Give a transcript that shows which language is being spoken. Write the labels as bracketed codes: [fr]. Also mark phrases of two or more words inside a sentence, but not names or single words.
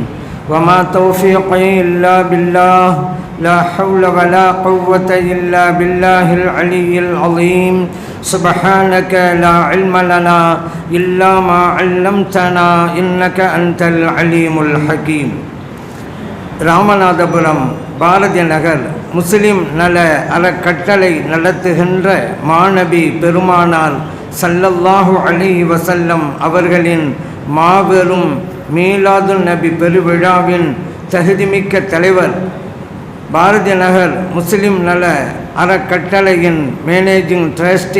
[ar] وما توفيقي إلا بالله، لا حول ولا قوة إلا بالله العلي العظيم. سبحانك لا علم لنا إلا ما علمتنا إنك أنت العليم الحكيم. [ta] ராமநாதபுரம் பாரதி நகர் முஸ்லிம் நல அறக்கட்டளை நடத்துகின்ற மாநபி பெருமானார் [ar] صلى الله عليه وسلم [ta] அவர்களின் மாபெரும் மீலாதுன் நபி பெருவிழாவின் தகுதிமிக்க தலைவர், பாரதி நகர் முஸ்லிம் நல அறக்கட்டளையின் [en] managing trustee